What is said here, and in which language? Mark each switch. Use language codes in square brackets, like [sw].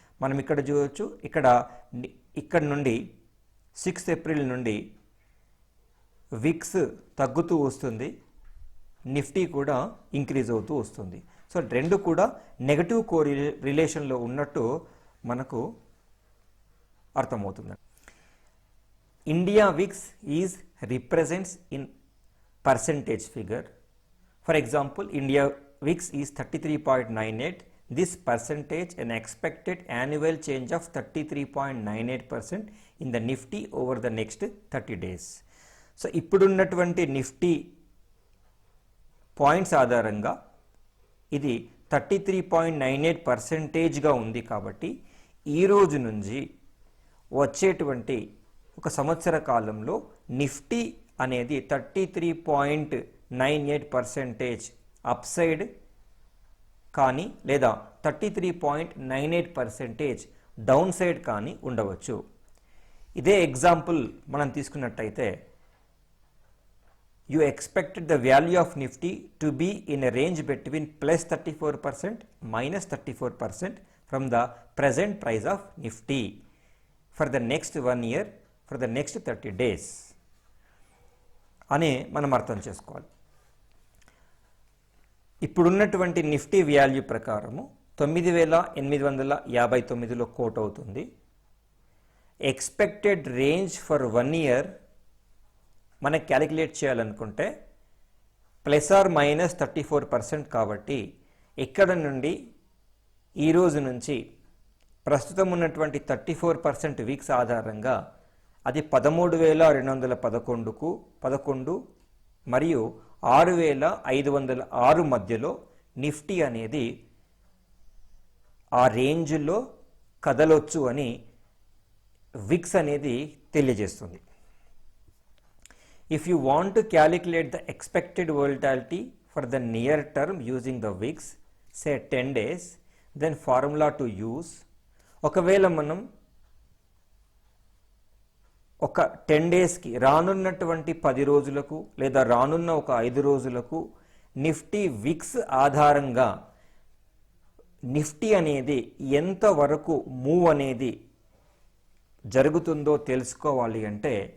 [te] మనం ఇక్కడ చూడవచ్చు, ఇక్కడ నుండి 6 ఏప్రిల్ నుండి విక్స్ తగ్గుతూ వస్తుంది, నిఫ్టీ కూడా ఇంక్రీజ్ అవుతూ వస్తుంది. సో రెండు కూడా నెగటివ్ రిలేషన్లో ఉన్నట్టు మనకు అర్థమవుతుంది. [en] India VIX is represents in percentage figure. For example, India VIX is 33.98. This percentage an expected annual change of 33.98% in the Nifty over the next 30 days. [te] So ఇప్పుడున్నటువంటి నిఫ్టీ పాయింట్స్ ఆధారంగా ఇది 33.98%గా ఉంది. కాబట్టి ఈ రోజు నుంచి వచ్చేటువంటి ఒక సంవత్సర కాలంలో నిఫ్టీ అనేది 33.98% అప్సైడ్ కానీ లేదా 33.98% డౌన్ సైడ్ కానీ ఉండవచ్చు. ఇదే ఎగ్జాంపుల్ మనం తీసుకున్నట్టయితే, [en] you expected the value of Nifty to be in a range between plus 34% minus 34% from the present price of Nifty for the next 1 year for the next 30 days [te] అని మనం అర్థం చేసుకోవాలి. ఇప్పుడున్నటువంటి నిఫ్టీ వాల్యూ ప్రకారము 9859లో coat అవుతుంది. [en] expected range for 1 year [te] మనకి calculate చేయాలనుకుంటే plus are minus 34% కాబట్టి ఇక్కడ నుండి ఈ రోజు నుంచి ప్రస్తుతం ఉన్నటువంటి 34% వీక్స్ ఆధారంగా అది 13,211 మరియు 6,506 మధ్యలో నిఫ్టీ అనేది ఆ రేంజ్లో కదలొచ్చు అని విక్స్ అనేది తెలియజేస్తుంది. [en] If you want to calculate the expected volatility for the near term using the VIX, say 10 days, then formula to use. [te] ఒకవేళ మనం ఒక 10 డేస్కి రానున్నటువంటి 10 రోజులకు లేదా రానున్న ఒక 5 రోజులకు నిఫ్టీ విక్స్ ఆధారంగా నిఫ్టీ అనేది ఎంత వరకు మూవ్ అనేది జరుగుతుందో తెలుసుకోవాలి అంటే